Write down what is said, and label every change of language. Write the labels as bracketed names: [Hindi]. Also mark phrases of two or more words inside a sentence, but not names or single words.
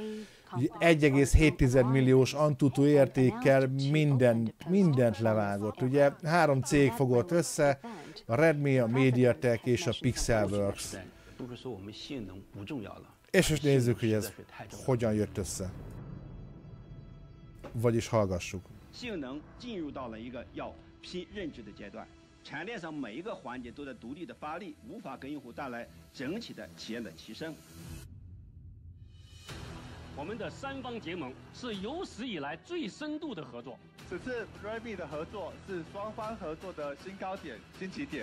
[Hungarian] 1,7 milliós Antutu értékkel mindent levágott. Ugye 3 cég fogott össze, a Redmi, a MediaTek és a Pixelworks. És most nézzük, hogy ez hogyan jött össze. Vagyis hallgassuk. [Chinese] 产业链上每一个环节都在独立的发力，无法给用户带来整体的体验的提升。我们的三方结盟是有史以来最深度的合作， 此次 Redmi 的合作是双方合作的新高点、新起点。